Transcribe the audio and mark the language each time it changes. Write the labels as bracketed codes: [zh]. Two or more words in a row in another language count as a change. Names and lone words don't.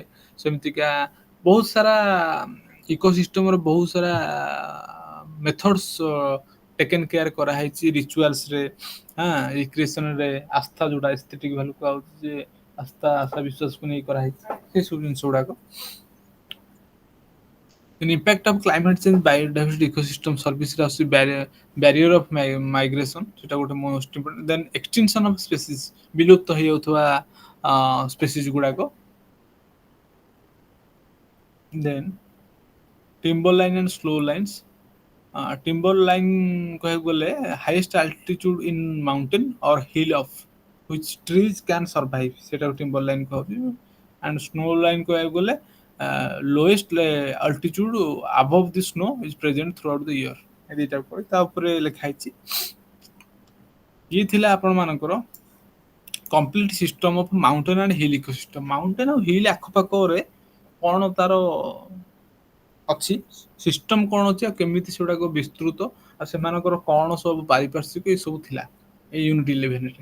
[or] ସେମିତିକା ବହୁତ ସାରା ଇକୋସିଷ୍ଟମର ବହୁତ ସାରା [en] methods taken care [or] କରାହେଇଛି ରିଚୁଆଲ୍ସରେ। ହଁ, ରିକ୍ରିଏସନରେ ଆସ୍ଥା, ଯୋଉଟା [en] aesthetic value [or] କୁହାହଉଛି, ଯେ ଆସ୍ଥା ବିଶ୍ୱାସକୁ ନେଇ କରାହେଇଛି ସେ ସବୁ ଜିନିଷ ଗୁଡାକ। [en] In impact of climate change, biodiversity ecosystem services are barrier of migration, [or] ସେଟା ଗୋଟେ [en] most important। then extinction of species, [or] ବିଲୁପ୍ତ ହେଇଯାଉଥିବା ସ୍ପେସିସ୍ ଗୁଡାକ। [en] then timber line and slow lines, timber line [or] କହିବାକୁ ଗଲେ [en] highest altitude in mountain or hill of which trees can survive, ସେଟାକୁ timber line କହୁଛି। and snow line [or] କହିବାକୁ ଗଲେ [en] lowest altitude above the snow is present throughout the year। [or] ଏ ଦିଟା ପରେ ତା ଉପରେ ଲେଖା ହେଇଛି। ଇଏ ଥିଲା ଆପଣ ମାନଙ୍କର [en] complete system of mountain and hill ecosystem. [or] ମାଉଣ୍ଟେନ ଆଉ ହିଲ୍ ଆଖପାଖରେ କଣ ତାର ଅଛି, ସିଷ୍ଟମ କଣ ଅଛି, ଆଉ କେମିତି ସେଗୁଡାକ ବିସ୍ତୃତ, ଆଉ ସେମାନଙ୍କର କଣ ସବୁ ପାରିପାର୍ଶ୍ୱିକ, ଏ ସବୁ ଥିଲା ଏଇ ୟୁନିଟ୍ 11 ରେ।